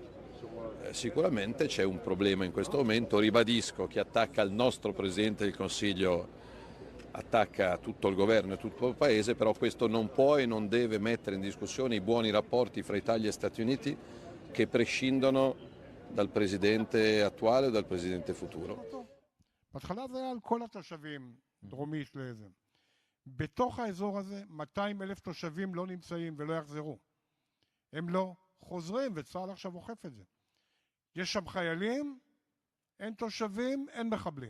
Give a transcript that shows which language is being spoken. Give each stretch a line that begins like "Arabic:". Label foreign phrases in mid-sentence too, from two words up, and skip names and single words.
Italian: Sicuramente c'è un problema in questo momento. Ribadisco, chi attacca il nostro Presidente del Consiglio attacca tutto il governo e tutto il paese, però questo non può e non deve mettere in discussione i buoni rapporti fra Italia e Stati Uniti, che prescindono dal Presidente attuale o dal Presidente futuro.
Hebrew: בהתחלה זה היה על כל התושבים, דרומית לזה. בתוך האזור הזה 200,000 תושבים לא נמצאים ולא יחזרו. הם לא חוזרים, וצה"ל עכשיו אוכף את זה. יש שם חיילים, אין תושבים, אין מחבלים.